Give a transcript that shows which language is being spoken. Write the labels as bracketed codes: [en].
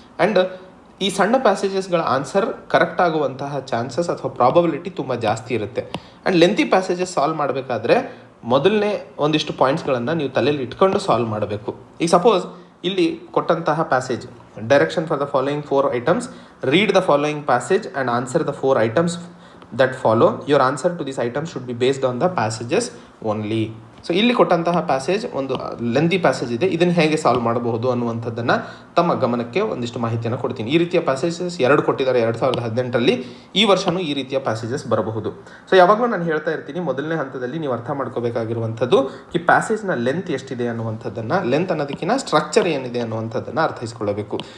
[kn] And ಈ ಸಣ್ಣ ಪ್ಯಾಸೇಜಸ್ಗಳ answer correct ಆಗುವಂತಹ ಚಾನ್ಸಸ್ ಅಥವಾ ಪ್ರಾಬಬಿಲಿಟಿ ತುಂಬ ಜಾಸ್ತಿ ಇರುತ್ತೆ. ಆ್ಯಂಡ್ ಲೆಂತಿ ಪ್ಯಾಸೇಜಸ್ ಸಾಲ್ವ್ ಮಾಡಬೇಕಾದ್ರೆ ಮೊದಲನೇ ಒಂದಿಷ್ಟು ಪಾಯಿಂಟ್ಸ್ಗಳನ್ನು ನೀವು ತಲೆಯಲ್ಲಿ ಇಟ್ಕೊಂಡು ಸಾಲ್ವ್ ಮಾಡಬೇಕು. ಈಗ ಸಪೋಸ್ ಇಲ್ಲಿ ಕೊಟ್ಟಂತಹ [en] Passage, direction for the following 4 items, read the following passage and answer the 4 items that follow. Your answer to these items should be based on the passages only. [kn] So ಇಲ್ಲಿ ಕೊಟ್ಟಂತಹ passage ಒಂದು lengthy passage ಇದೆ, ಇದನ್ನು ಹೇಗೆ solve ಮಾಡಬಹುದು ಅನ್ನುವಂಥದ್ದನ್ನು ತಮ್ಮ ಗಮನಕ್ಕೆ ಒಂದಿಷ್ಟು ಮಾಹಿತಿಯನ್ನು ಕೊಡ್ತೀನಿ. ಈ ರೀತಿಯ ಪ್ಯಾಸೇಜಸ್ 2 ಕೊಟ್ಟಿದ್ದಾರೆ 2018ರಲ್ಲಿ. ಈ ವರ್ಷವೂ ಈ ರೀತಿಯ ಪ್ಯಾಸೇಜಸ್ ಬರಬಹುದು. ಸೊ ಯಾವಾಗಲೂ ನಾನು ಹೇಳ್ತಾ ಇರ್ತೀನಿ, ಮೊದಲನೇ ಹಂತದಲ್ಲಿ ನೀವು ಅರ್ಥ ಮಾಡ್ಕೋಬೇಕಾಗಿರುವಂಥದ್ದು ಈ ಪ್ಯಾಸೇಜ್ನ ಲೆಂತ್ ಎಷ್ಟಿದೆ ಅನ್ನುವಂಥದ್ದನ್ನು, ಲೆಂತ್ ಅನ್ನೋದಕ್ಕಿಂತ ಸ್ಟ್ರಕ್ಚರ್ ಏನಿದೆ ಅನ್ನುವಂಥದ್ದನ್ನು ಅರ್ಥೈಸ್ಕೊಳ್ಳಬೇಕು.